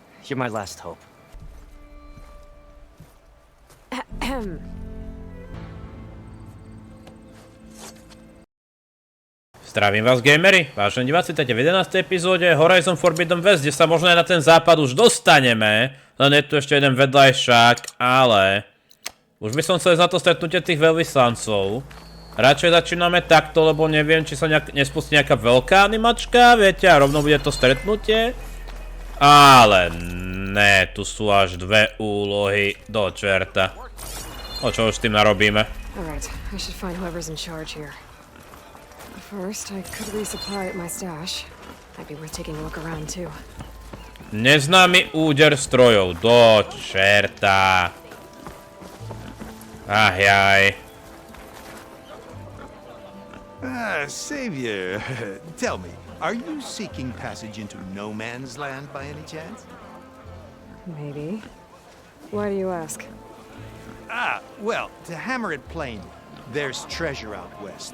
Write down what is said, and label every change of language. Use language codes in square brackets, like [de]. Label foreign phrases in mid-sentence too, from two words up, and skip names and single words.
[en] You're my last hope. [sk] Zdravím vás, gamery. Vážení diváci, v 11. epizóde Horizon Forbidden West, kde sa možno aj na ten západ už dostaneme. Len je tu ešte jeden vedľajšák, ale už by som chcel na to stretnutie tých veľvyslancov. Radšej začíname takto, lebo neviem, či sa nespustí nejaká veľká animačka, viete, a rovno bude to stretnutie. Ale ne, tu sú až dve úlohy do čerta. O čo už s tým narobíme? [en] Alright, I should find whoever's in charge here. First, I could resupply at my stash. Might be worth taking a look around too. [sk] Neznámy úder strojov, do čerta. Jaj. [en] Savior, tell me, are you seeking passage into no man's land by any chance? Maybe. Why do you ask? Well, to hammer it plain, there's treasure out west.